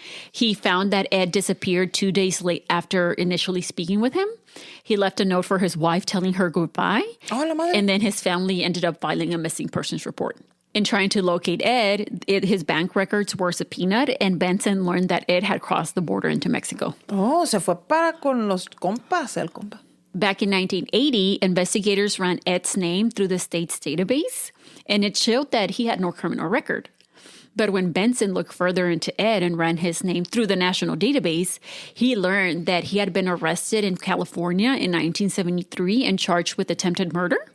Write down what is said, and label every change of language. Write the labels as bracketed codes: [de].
[en] He found that Ed disappeared 2 days late after initially speaking with him. He left a note for his wife telling her goodbye. [es] Oh, la madre. [en] And then his family ended up filing a missing persons report. In trying to locate Ed, his bank records were subpoenaed, and Benson learned that Ed had crossed the border into Mexico. [es] Oh, se fue para con los compas, el compa. [en] Back in 1980, investigators ran Ed's name through the state's database, and it showed that he had no criminal record. But when Benson looked further into Ed and ran his name through the national database, he learned that he had been arrested in California in 1973 and charged with attempted murder.